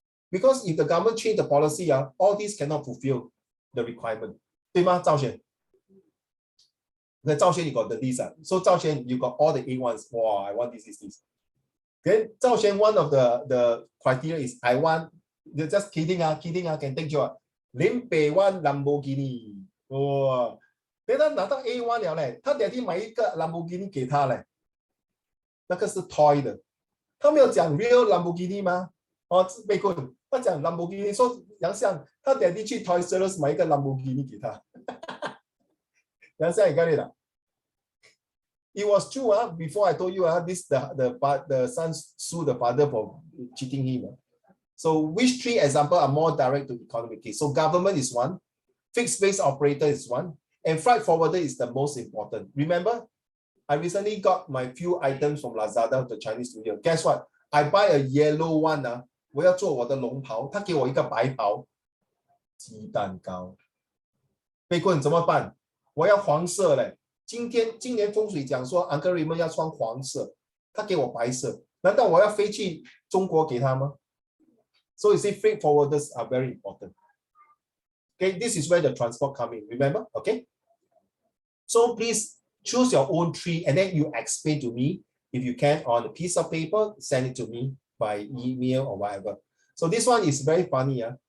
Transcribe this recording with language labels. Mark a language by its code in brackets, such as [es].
[en] Because if the government change the policy, all these cannot fulfill the requirement. [zh] 对吗， [en] 赵璇? The Zhao Xuan, you got the list. So Zhao Xuan, you got all the A1s. Wow, I want this. Then Zhao Xuan, one of the criteria is I want, you're just kidding, can take you. Lim Pei Wan Lamborghini. Wow. [zh] Then 他拿到 A1 了嘞，他爹地买一个 Lamborghini 给他嘞，那个是 toy 的，他没有讲 real Lamborghini 吗？哦，被困，他讲 Lamborghini， 说杨相，他爹地去 Toys R Us 买一个 Lamborghini 给他。 [en] That's how I got it. It was true. Before I told you, the son sued the father for cheating him. So which three examples are more direct to economic case? So government is one, fixed base operator is one, and freight forwarder is the most important. Remember, I recently got my few items from Lazada to Chinese New Year. Guess what? I buy a yellow one. [zh] 我要做我的龙袍，他给我一个白袍，鸡蛋糕。被困怎么办？我要黄色嘞，今年风水讲说 Uncle Raymond 要穿黄色，他给我白色，难道我要飞去中国给他吗？ [en] So you see, freight forwarders are very important. Okay, this is where the transport come in. Remember, okay? So please choose your own tree and then you explain to me if you can on a piece of paper. Send it to me by email or whatever. So this one is very funny.